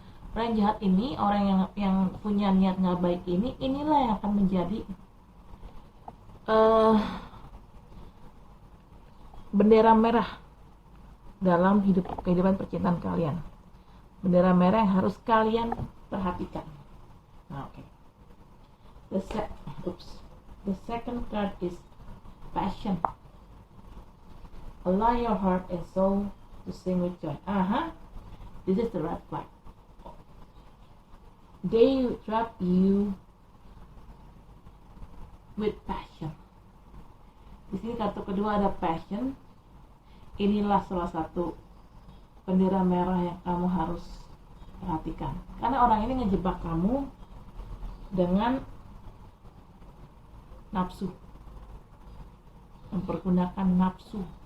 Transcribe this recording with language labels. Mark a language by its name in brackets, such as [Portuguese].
[Indonesian] Orang yang jahat ini, orang yang punya niat nggak baik inilah yang akan menjadi bendera merah dalam kehidupan percintaan kalian. Bendera merah yang harus kalian perhatikan. Nah, oke. [English] The second card is passion. Allow your heart and soul to sing with joy. This is the red flag. They trap you with passion. [Indonesian] Di sini kartu kedua ada passion. Inilah salah satu bendera merah yang kamu harus perhatikan. Karena orang ini ngejebak kamu dengan nafsu, mempergunakan nafsu.